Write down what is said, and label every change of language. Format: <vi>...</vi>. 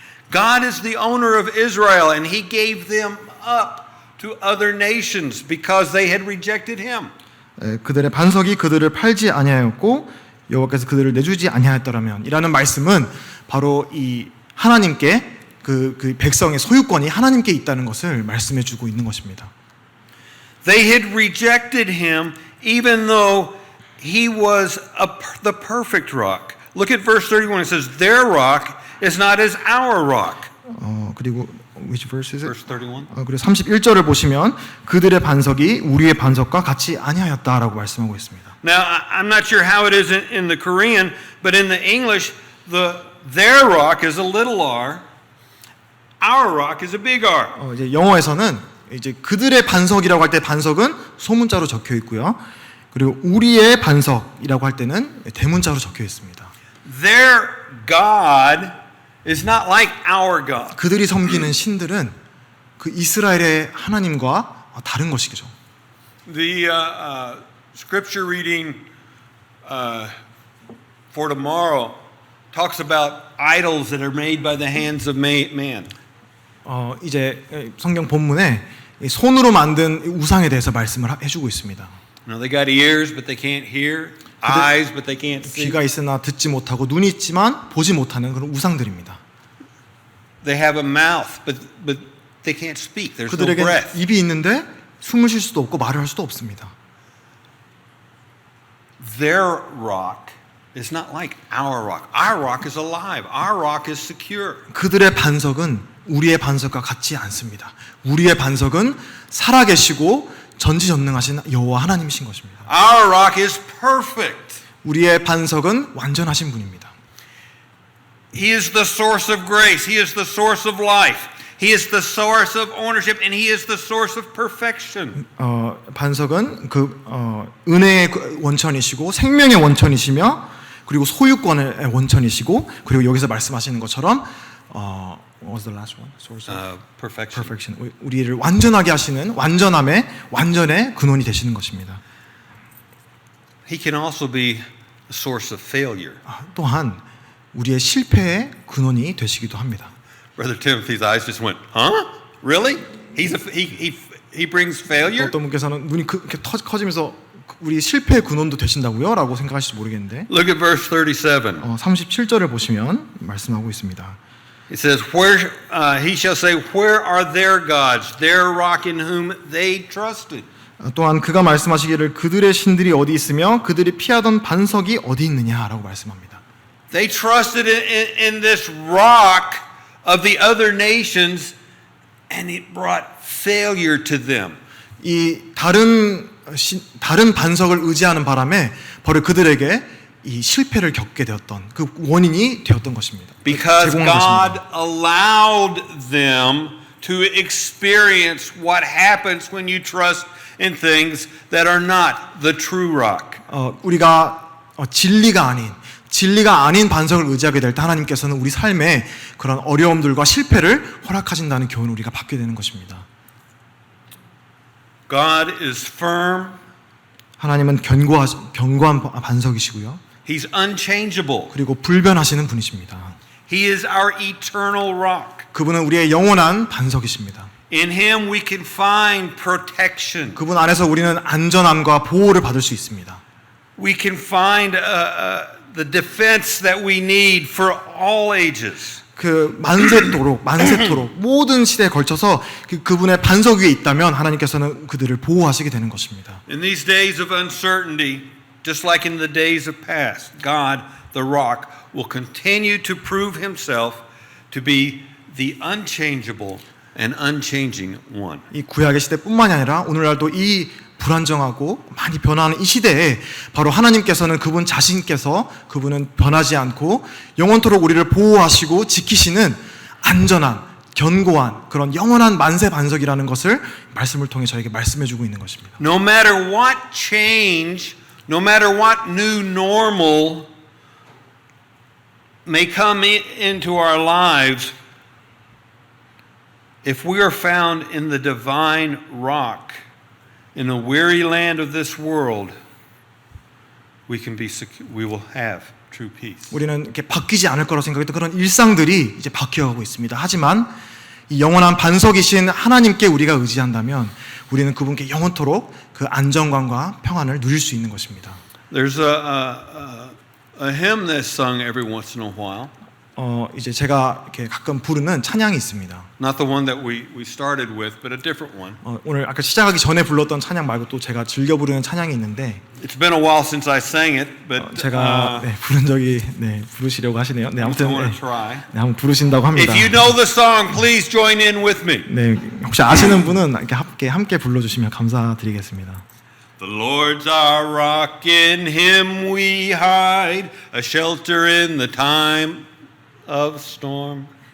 <en>God is the owner of Israel, and He gave them up to other nations because they had rejected Him.</en> <ko>그들의 반석이 그들을 팔지 아니하였고 여호와께서 그들을 내주지 아니하였더라면 이라는 말씀은 바로 이 하나님께 그 백성의 소유권이 하나님께 있다는 것을 말씀해주고 있는 것입니다.</ko> <en>They had rejected Him even though He was the perfect rock. Look at verse 31. It says, "Their rock is not as our rock."</en> <ko>그리고</ko> <en>which verse is it? Verse 31.</en> <ko>그리고 31절을 보시면 그들의 반석이 우리의 반석과 같이 아니하였다라고 말씀하고 있습니다.</ko> <en>Now, I'm not sure how it is in the Korean, but in the English, their rock is a little r, our rock is a big R.</en> <ko>이제 영어에서는 이제 그들의 반석이라고 할 때 반석은 소문자로 적혀 있고요. 그리고 우리의 반석이라고 할 때는 대문자로 적혀 있습니다.</ko> <en>Their God is not like our God.</en> <ko>그들이 섬기는 신들은 그 이스라엘의 하나님과 다른 것이죠.</ko> <en>The scripture reading for tomorrow talks about idols that are made by the hands of man.</en> <ko>이제 성경 본문에 손으로 만든 우상에 대해서 말씀을 해주고 있습니다.</ko> <en>Now they got ears, but they can't hear. Eyes, but they can't see.</en> <ko>귀가 있으나 듣지 못하고 눈이 있지만 보지 못하는 그런 우상들입니다.</ko> <en>They have a mouth, but they can't speak. There's no</en> <ko>그들에게</ko> <en>breath.</en> <ko>입이 있는데 숨을 쉴 수도 없고 말을 할 수도 없습니다.</ko> <en>Their rock is not like our rock. Our rock is alive. Our rock is secure.</en> <ko>그들의 반석은 우리의 반석과 같지 않습니다. 우리의 반석은 살아계시고 전지전능하신 여호와 하나님이신 것입니다.</ko> <en>Our rock is perfect.</en> <ko>우리의 반석은 완전하신 분입니다.</ko> <en>He is the source of grace. He is the source of life. He is the source of ownership and he is the source of perfection.</en> <ko>반석은 은혜의 원천이시고 생명의 원천이시며 그리고 소유권의 원천이시고 그리고 여기서 말씀하시는 것처럼</ko> <en>what was the last one? Source of perfection.</en> <ko>우리를 완전하게 하시는 완전의 근원이 되시는 것입니다.</ko> <en>He can also be a source of failure.</en> <ko>또한 우리의 실패의 근원이 되시기도 합니다.</ko> <en>Brother Timothy's eyes just went, huh? Really? He brings failure?</en> <ko>어떤 분께서는 눈이 그렇게 커지면서 우리 실패의 근원도 되신다고요? 라고 생각하실지 모르겠는데</ko> <en>Look at verse 37.</en> <ko>37절을 보시면 말씀하고 있습니다.</ko> <en>It says, he shall say, where are their gods, their rock in whom they trusted?</en> <ko>또한 그가 말씀하시기를 그들의 신들이 어디 있으며 그들이 피하던 반석이 어디 있느냐라고 말씀합니다.</ko> <en>They trusted in this rock of the other nations and it brought failure to them.</en> <ko>이 다른 반석을 의지하는 바람에 바로 그들에게 이 실패를 겪게 되었던 그 원인이 되었던 것입니다.</ko> <en>Because</en> <ko>제공한</ko> <en>God</en> <ko>것입니다.</ko> <en>allowed them to experience what happens when you trust in things that are not the true rock.</en> <ko>우리가 진리가 아닌 반석을 의지하게 될 때 하나님께서는 우리 삶에 그런 어려움들과 실패를 허락하신다는 교훈을 우리가 받게 되는 것입니다.</ko> <en>God is firm.</en> <ko>하나님은 견고한 반석이시고요.</ko> <en>He's unchangeable.</en> <ko>그리고 불변하시는 분이십니다.</ko> <en>He is our eternal rock.</en> <ko>그분은 우리의 영원한 반석이십니다.</ko> <en>In him we can find protection.</en> <ko>그분 안에서 우리는 안전함과 보호를 받을 수 있습니다.</ko> <en>We can find the defense that we need for all ages.</en> <ko>만세토록 모든 시대에 걸쳐서 그분의 반석 위에 있다면 하나님께서는 그들을 보호하시게 되는 것입니다.</ko> <en>In these days of uncertainty, just like in the days of past, God, the rock, will continue to prove himself to be the unchangeable and unchanging one.</en> <ko>이 구약의 시대뿐만이 아니라 오늘날도 이 불안정하고 많이 변화하는 이 시대에 바로 하나님께서는 그분 자신께서 그분은 변하지 않고 영원토록 우리를 보호하시고 지키시는 안전한 견고한 그런 영원한 만세 반석이라는 것을 말씀을 통해 저에게 말씀해주고 있는 것입니다.</ko> <en>No matter what change, no matter what new normal may come into our lives, if we are found in the divine rock, in the weary land of this world, we will have true peace.</en> <ko>우리는 이렇게 바뀌지 않을 거라고 생각했던 그런 일상들이 이제 바뀌어가고 있습니다. 하지만 이 영원한 반석이신 하나님께 우리가 의지한다면 우리는 그분께 영원토록 그 안정감과 평안을 누릴 수 있는 것입니다.</ko> <en>There's a hymn that's sung every once in a while.</en> <ko>이제 제가 이렇게 가끔 부르는 찬양이 있습니다.</ko> <en>Not the one that we started with, but a different one.</en> <ko>오늘 아까 시작하기 전에 불렀던 찬양 말고 또 제가 즐겨 부르는 찬양이 있는데</ko> <en>It's been a while since I sang it, but</en> <ko>제가 부른 적이 부르시려고 하시네요. 아무튼</ko> <en>try.</en> <ko>한번 부르신다고 합니다.</ko> <en>If you know the song, please join in with me.</en> <ko>혹시 아시는 분은 이렇게 함께 불러주시면 감사드리겠습니다.</ko> <en>The Lord's our rock, in Him we hide, a shelter in the time of storm.</en>